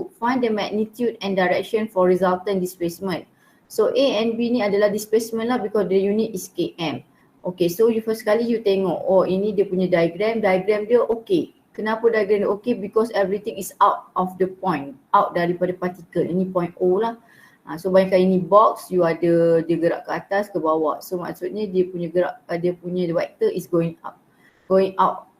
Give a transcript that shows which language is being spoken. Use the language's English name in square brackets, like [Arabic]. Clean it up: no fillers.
[English] Find the magnitude and direction for resultant displacement. So A and B [Malay] ni adalah [English] displacement lah because the unit is km. [Malay] Okay, so you first kali you tengok, oh ini dia punya diagram dia okay. Kenapa diagram dia okay? [English] Because everything is out of the point, out [Malay] daripada partikel. Ini point O lah. So bayangkan ini box, you ada dia gerak ke atas ke bawah. [English] So [Malay] maksudnya dia punya gerak, dia punya [English] vector is going up, going out.